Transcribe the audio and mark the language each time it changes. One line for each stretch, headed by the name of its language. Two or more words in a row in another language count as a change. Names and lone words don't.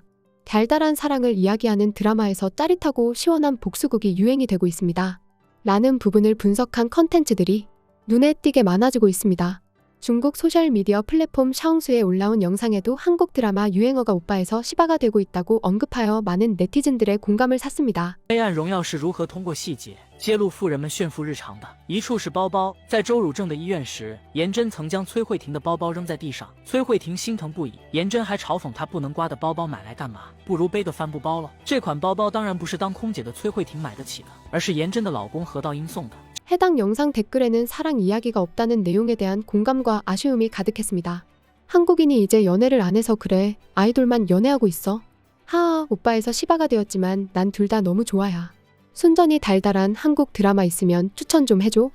Korean: 달달한 사랑을 이야기하는 드라마에서 짜릿하고 시원한 복수극이 유행이 되고 있습니다. 라는 부분을 분석한 컨텐츠들이 눈에 띄게 많아지고 있습니다. 중국 소셜미디어 플랫폼 샤옹수에 올라온 영상에도 한국 드라마 유행어가 오빠에서 시바가 되고 있다고 언급하여 많은 네티즌들의 공감을 샀습니다.
Chinese: 黑暗荣耀是如何通过细节揭露富人们炫富日常的一处是包包。在周汝正的医院时，颜真曾将崔慧婷的包包扔在地上，崔慧婷心疼不已，颜真还嘲讽她不能刮的包包买来干嘛，不如背个帆布包了。这款包包当然不是当空姐的崔慧婷买得起的，而是颜真的老公何道英送的。
Korean: 해당 영상 댓글에는 사랑 이야기가 없다는 내용에 대한 공감과 아쉬움이 가득했습니다. 한국인이 이제 연애를 안 해서 그래. 아이돌만 연애하고 있어. 하하, 오빠에서 시바가 되었지만 난 둘 다 너무 좋아야. 순전히 달달한 한국 드라마 있으면 추천 좀 해줘.